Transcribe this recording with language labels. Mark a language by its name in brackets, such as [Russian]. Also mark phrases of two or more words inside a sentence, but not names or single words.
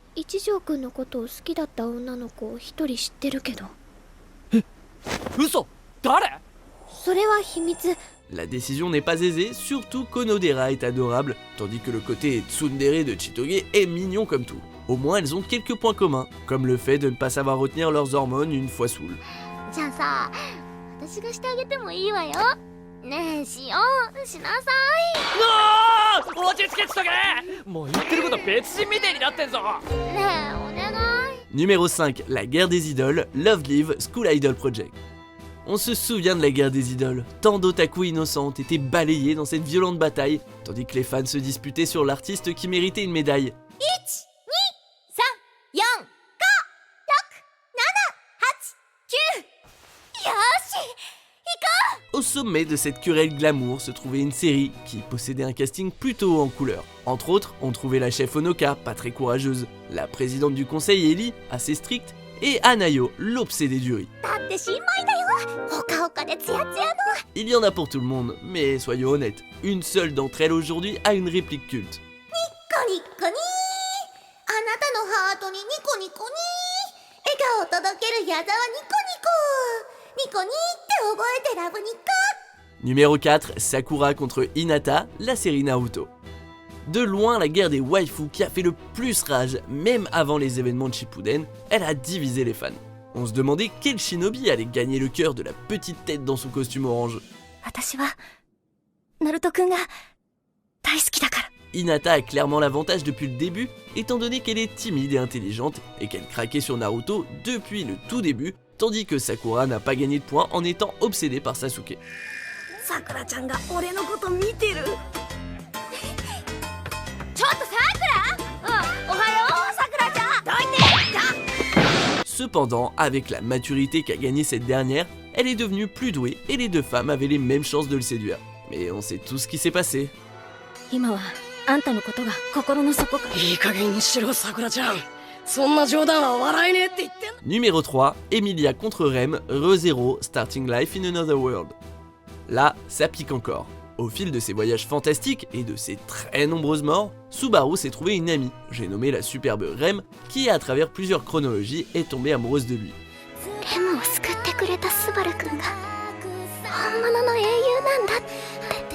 [French] La décision n'est pas aisée, surtout qu'Onodera est adorable, tandis que le côté tsundere de Chitoge est mignon comme tout. Au moins elles ont quelques points communs, comme le fait de ne pas savoir retenir leurs hormones une fois saoules. [Japanese] じゃあさ、私がしてあげてもいいわよ。ねえ、しよう。しなさうわー、落ち着けっつとけ。もう言ってること別人みたいになってんぞ。い。ねえ、お願い。 [French] Numéro 5, la guerre des idoles, Love Live School Idol Project. On se souvient de la guerre des idoles, tant d'otaku innocentes étaient balayées dans cette violente bataille, tandis que les fans se disputaient sur l'artiste qui méritait une médaille. [Japanese] 4、5、4、6、7、8、9。よし、 [French] Au sommet de cette querelle glamour se trouvait une série qui possédait un casting plutôt en couleur. Entre autres, on trouvait la chef Honoka, pas très courageuse, la présidente du conseil Ellie, assez stricte, et Anayo, l'obsédée du riz. [Japanese] だって新米だよ。ほかほかでツヤツヤの。 [French] Il y en a pour tout le monde, mais soyons honnêtes, une seule d'entre elles aujourd'hui a une réplique culte. [Japanese] コニッコニー。あなたのハートにニコニコニー。笑顔届ける矢沢ニコニコ。ニコニーって覚えてラブニコ。 [French] Numéro 4, Sakura contre Hinata, la série Naruto. De loin, la guerre des waifus qui a fait le plus rage, même avant les événements de Shippuden, elle a divisé les fans. On se demandait quel shinobi allait gagner le cœur de la petite tête dans son costume orange. [Japanese] 私はナルトくんが大好きだから。 [French] Hinata a clairement l'avantage depuis le début, étant donné qu'elle est timide et intelligente, et qu'elle craquait sur Naruto depuis le tout début, tandis que Sakura n'a pas gagné de points en étant obsédée par Sasuke. [Japanese] さくらちゃんが俺のこと見てる。ちょっとさくら。おはようさくらちゃん。どいて。 [French] Cependant, avec la maturité qu'a gagnée cette dernière, elle est devenue plus douée et les deux femmes avaient les mêmes chances de le séduire. Mais on sait tout ce qui s'est passé. [Japanese] 今はあんたのことが心の底から。いい加減にしろ、さくらちゃん。そんな冗談は笑えねえって言ってんの。 [French] Numéro 3, Emilia contre Rem, ReZero, Starting Life in Another World. Là, ça pique encore. Au fil de ses voyages fantastiques et de ses très nombreuses morts, Subaru s'est trouvé une amie, j'ai nommé la superbe Rem, qui à travers plusieurs chronologies est tombée amoureuse de lui. [Japanese] レムを救ってくれたスバルくんが本物の英雄なんだって。